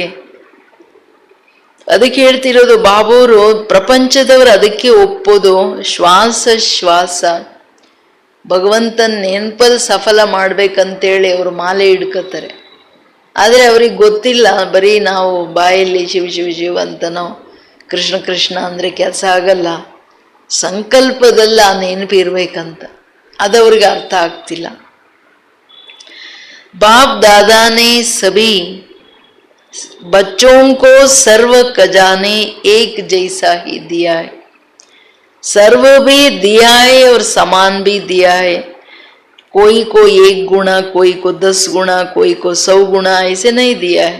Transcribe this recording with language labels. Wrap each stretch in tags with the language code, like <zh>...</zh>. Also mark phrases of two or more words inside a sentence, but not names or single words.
<kn>ಅದಕ್ಕೆ ಹೇಳ್ತಿರೋದು ಬಾಬಾವರು, ಪ್ರಪಂಚದವರು ಅದಕ್ಕೆ ಒಪ್ಪೋದು ಶ್ವಾಸ ಶ್ವಾಸ ಭಗವಂತನ ನೆನಪಲ್ಲಿ ಸಫಲ ಮಾಡ್ಬೇಕಂತೇಳಿ ಅವರು ಮಾಲೆ ಹಿಡ್ಕೋತಾರೆ. ಆದರೆ ಅವ್ರಿಗೆ ಗೊತ್ತಿಲ್ಲ, ಬರೀ ನಾವು ಬಾಯಲ್ಲಿ ಶಿವ ಶಿವ ಶಿವ ಅಂತನೋ ಕೃಷ್ಣ ಕೃಷ್ಣ ಅಂದರೆ ಕೆಲಸ ಆಗಲ್ಲ. ಸಂಕಲ್ಪದಲ್ಲಿ ಆ ನೆನಪು ಇರ್ಬೇಕಂತ ಅದವ್ರಿಗೆ ಅರ್ಥ ಆಗ್ತಿಲ್ಲ.</kn> <hi>बाप दादा ने सभी बच्चों को सर्व खजाने एक जैसा ही दिया है. सर्व भी दिया है और समान भी दिया है. कोई को 1 गुना, कोई को 10 गुना, कोई को 100 गुना, ऐसे नहीं दिया है.</hi>